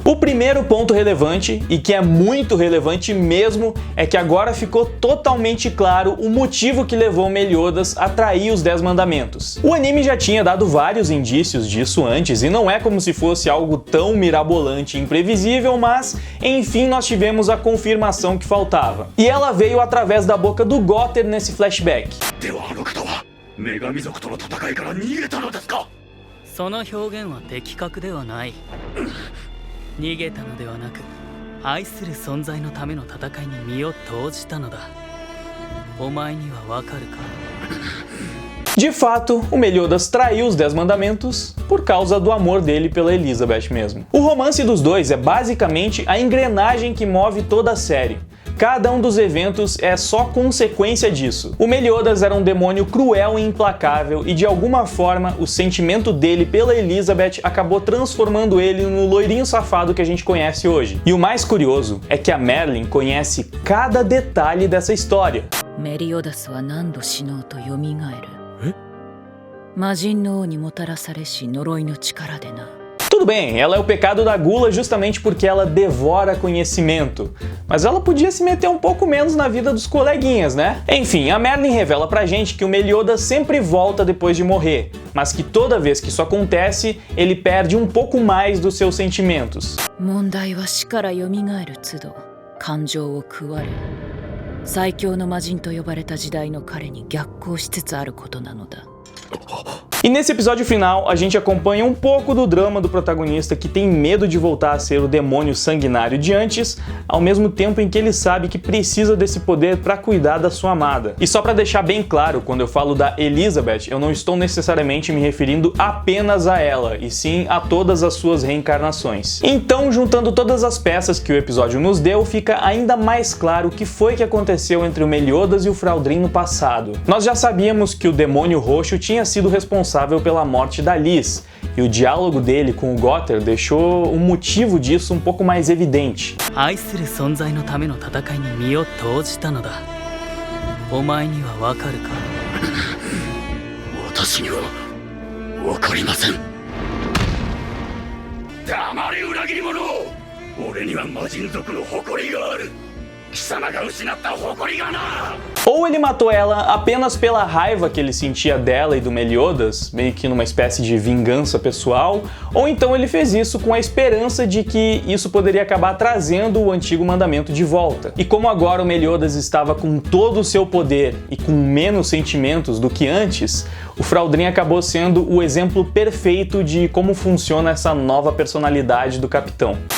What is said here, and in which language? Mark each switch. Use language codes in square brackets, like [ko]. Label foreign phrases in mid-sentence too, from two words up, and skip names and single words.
[pt] O primeiro ponto relevante, e que é muito relevante mesmo, é que agora ficou totalmente claro o motivo que levou Meliodas a trair os 10 mandamentos. O anime já tinha dado vários indícios disso antes, e não é como se fosse algo tão mirabolante e imprevisível, mas enfim nós tivemos a confirmação que faltava. E ela veio através da boca do Gotter nesse flashback. [ja] その表現は的確ではない。逃げたのではなく、愛する存在のための戦いに身を投じたのだ。お前にはわかるか? [pt] De fato, o Meliodas traiu os 10 mandamentos por causa do amor dele pela Elizabeth mesmo. O romance dos dois é basicamente a engrenagem que move toda a série. Cada um dos eventos é só consequência disso. O Meliodas era um demônio cruel e implacável, e de alguma forma o sentimento dele pela Elizabeth acabou transformando ele no loirinho safado que a gente conhece hoje. E o mais curioso é que a Merlin conhece cada detalhe dessa história. [ja] Meliodas は何度死のうと蘇る。魔人の王にもたらされし呪いの力でな。 [pt] Tudo bem, ela é o pecado da gula justamente porque ela devora conhecimento, mas ela podia se meter um pouco menos na vida dos coleguinhas, né? Enfim, a Merlin revela pra gente que o Meliodas sempre volta depois de morrer, mas que toda vez que isso acontece, ele perde um pouco mais dos seus sentimentos. [ja] 問題は死から蘇る都度感情を食われ、最強の魔人と呼ばれた時代の彼に逆行しつつあることなのだ。 [pt] E nesse episódio final, a gente acompanha um pouco do drama do protagonista que tem medo de voltar a ser o demônio sanguinário de antes, ao mesmo tempo em que ele sabe que precisa desse poder para cuidar da sua amada. E só para deixar bem claro, quando eu falo da Elizabeth, eu não estou necessariamente me referindo apenas a ela, e sim a todas as suas reencarnações. Então, juntando todas as peças que o episódio nos deu, fica ainda mais claro o que foi que aconteceu entre o Meliodas e o Fraldrin no passado. Nós já sabíamos que o demônio roxo tinha sido responsável pela morte da Liz, e o diálogo dele com o Gotter deixou o motivo disso um pouco mais evidente. [ja] 愛する存在のための戦いに身を投じたのだ。お前にはわかるか? 私にはわかりません。黙れ裏切り者！俺には魔人族の誇りがある。貴様が失った誇りがな！ [pt] Ou ele matou ela apenas pela raiva que ele sentia dela e do Meliodas, meio que numa espécie de vingança pessoal, ou então ele fez isso com a esperança de que isso poderia acabar trazendo o antigo mandamento de volta. E como agora o Meliodas estava com todo o seu poder e com menos sentimentos do que antes, o Fraldrin acabou sendo o exemplo perfeito de como funciona essa nova personalidade do capitão.